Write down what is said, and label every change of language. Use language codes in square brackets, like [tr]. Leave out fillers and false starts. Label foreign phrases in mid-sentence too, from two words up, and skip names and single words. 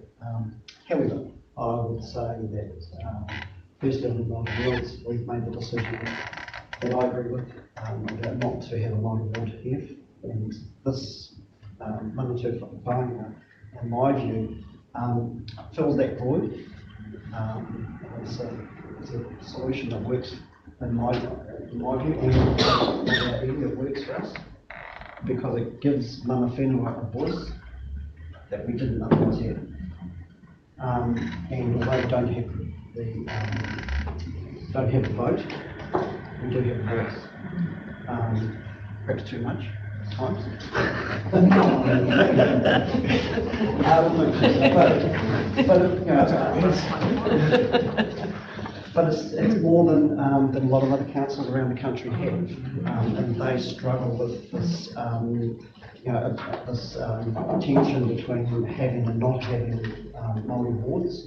[en] However, I would say that first of all, rules, we've made the decision that I agree with about not to have a modern board here, and this Manawatu Whāinga, in my view, fills that void. It's a solution that works in my view, and it works for us because it gives [mi] mana whenua [en] a voice that we didn't otherwise have. And although we don't have the vote, we do have a voice. Perhaps too much at times. But it's more than a lot of other councils around the country have, and they struggle with this, this tension between having and not having Māori boards.